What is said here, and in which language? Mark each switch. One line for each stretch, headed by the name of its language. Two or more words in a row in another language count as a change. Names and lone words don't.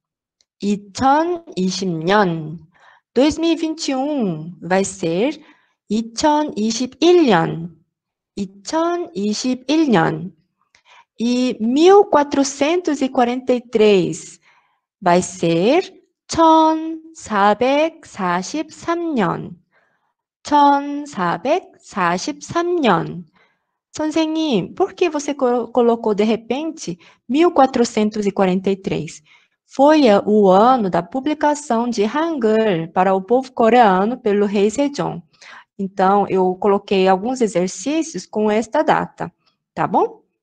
Portuguese: 2020년. 2021 vai ser 2021년.
Korean: 2021년.
Portuguese: E 1443 vai ser 1443년.
Korean: 1443년. 선생님,
Portuguese: por que você colocou de repente 1443? Foi o ano da publicação de Hangul para o povo coreano pelo rei Sejong. Então, eu coloquei alguns exercícios com esta data, tá bom?